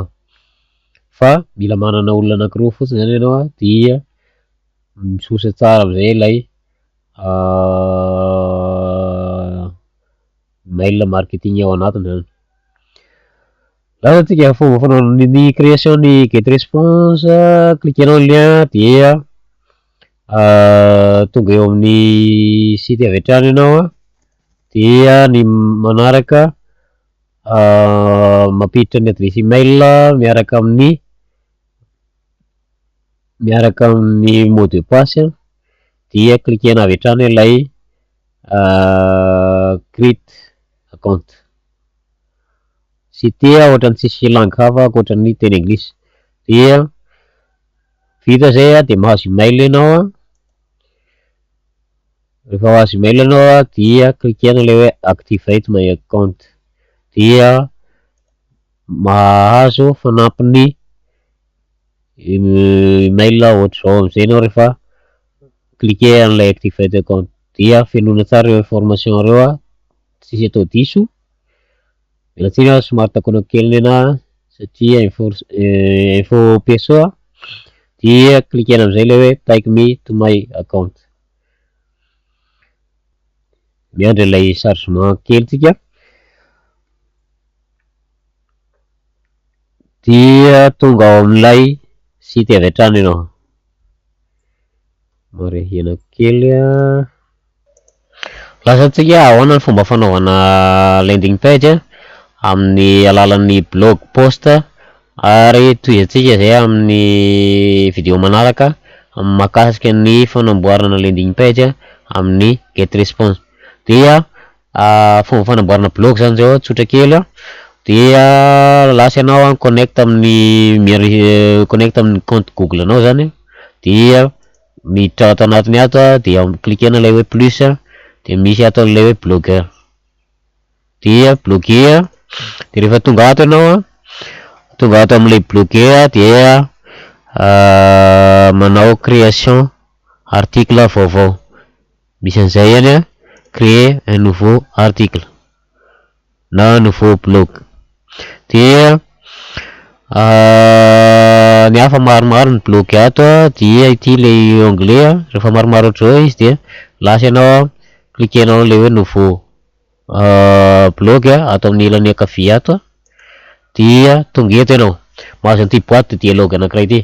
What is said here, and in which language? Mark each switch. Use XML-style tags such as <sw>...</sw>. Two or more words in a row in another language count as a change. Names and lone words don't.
<mg>Fa mila manana olona anankiroa fotsiny zany ianao dia misosa tsara amizay ilay</mg> <en>mail marketing</en> <mg>ao anatiny zany. Laha tsika fomba fanaovana ny création ny get response, cliquenao lien dia tonga eo amin'ny site avy hatrany ianao dia ny manaraka mampiditra ny adresy email miaraka amin'ny</mg> <fr>mot de passe</fr> <mg>dia cliquena avy hatrany ilay</mg> <en>create account.</en> <mg>Sy tia ohatran'ny tsisy langue hafa ankoatran'ny teny anglisy. Dia vita zay de mahazo email ianao. Rehefa mahazo email ianao dia cliquena ilay hoe</mg> <en>activate my account</en> <mg>dia mahazo fanampiny email ohatr'izao amizay ianao rehefa cliquer an'ilay</mg> <en>activate account</en> <mg>dia fenona tsara ireo information reo tsisy atao diso. Mila tsiny somary takonao kely nena satria</mg> <fr>info perso</fr> <mg>dia cliquena amizay ilay hoe</mg> <en>take me to my account.</en> <mg>Miandry ilay chargement kely tsika dia tonga ao amin'ilay site avy hatrany ianao. Marihina kely lasa tsika ahoana ny fomba fanaovana</mg> <en>landing page</en> <mg>amin'ny alalan'ny</mg> <en>blog post</en> <mg>ary toizantsika zay amin'ny video manaraka mahakasika ny fanamboarana</mg> <en>landing page</en> <mg>amin'ny get response. Dia fomba fanamboarana blog zany zao tsotra kely dia lasa ianao connect amin'ny connect amin'ny compte Google anao zany dia miditra ato anatiny ato dia cliquena ilay hoe plus de misy ato ilay hoe blogueur dia blogueur de rehefa tonga ato ianao tonga ato amin'ilay blogueur dia manao création article vaovao misy an'izay any</mg> <fr>créer un nouveau article</fr> <mg>na</mg> <fr>un nouveau blog.</fr> <mg>Dia ny hafa maromaro ny blog ato dia ity ilay onglet rehefa maromaro ohatr'izao izy dia lasa ianao cliquenao ilay hoe</mg> <fr>nouveau blog</fr> <mg>ato amin'ny ilany ankavia ato dia tonga eto ianao mahazo an'ity</mg> <fr>boîte de dialogue</fr> <mg>anankiray ity.</mg>